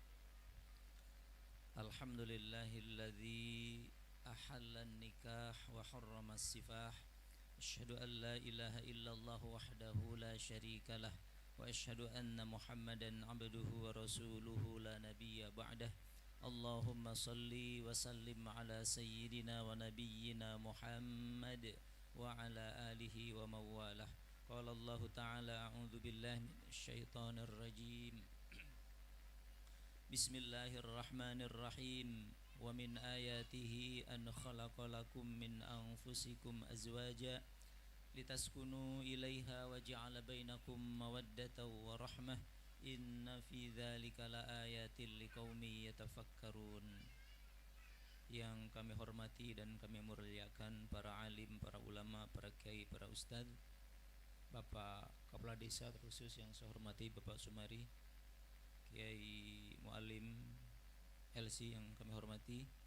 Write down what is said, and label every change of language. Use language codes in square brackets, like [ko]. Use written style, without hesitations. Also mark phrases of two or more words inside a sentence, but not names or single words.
[ar] الحمد لله الذي أحل النكاح وحرم السفاح. أشهد أن لا إله إلا الله وحده لا شريك له وأشهد أن محمدا عبده ورسوله لا نبي بعده. اللهم صل وسلم على سيدنا ونبينا محمد وعلى آله وموالاه. قال الله تعالى أعوذ بالله من الشيطان الرجيم. بسم الله الرحمن الرحيم. ومن آياته أن خلق لكم من أنفسكم أزواجا لتسكنوا إليها وجعل بينكم مودة ورحمة. إن في ذلك لآيات لقوم يتفكرون. [id] Yang kami hormati dan kami muliakan para alim, para ulama, para kiai, para ustadz, Bapak Kepala Desa terkhusus yang saya hormati Bapak Sumari, Kiai Mualim LC yang kami hormati,